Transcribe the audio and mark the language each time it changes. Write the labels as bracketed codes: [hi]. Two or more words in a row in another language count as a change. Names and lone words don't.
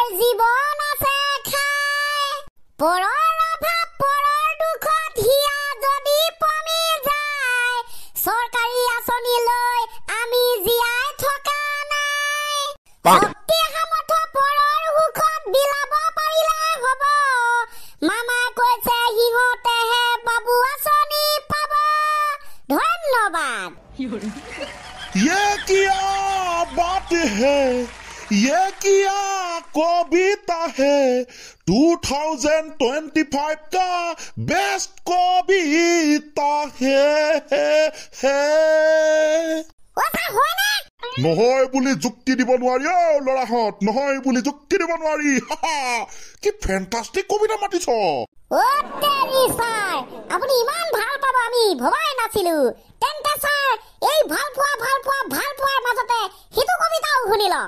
[as] জীৱন আছে খাই পৰৰ অভাৱ পৰৰ দুখত হিয়া যদি পমি যায় চৰকাৰী আঁচনি লৈ আমি জীয়াই থকা নাই শক্তি সামৰ্থ পৰৰ সুখত বিলাব পাৰিলে হ'ব মামাই কৈছে সিহঁতেহে বাবু আঁচনি পাব ধন্যবাদ [hi] ये क्या बात है ये क्या कविता है 2025 का बेस्ट कविता है [as] নহয় বুলি যুক্তি দিব নোৱাৰি ল'ৰাহঁত নহয় বুলি যুক্তি দিব নোৱাৰি কি ফেণ্টাষ্টিক কবিতা মাতিছ আপুনি ইমান ভাল পাব আমি ভবাই নাছিলো তেন্তে ছাৰ এই ভাল পোৱাৰ মাজতে সিটো কবিতাও শুনি লওক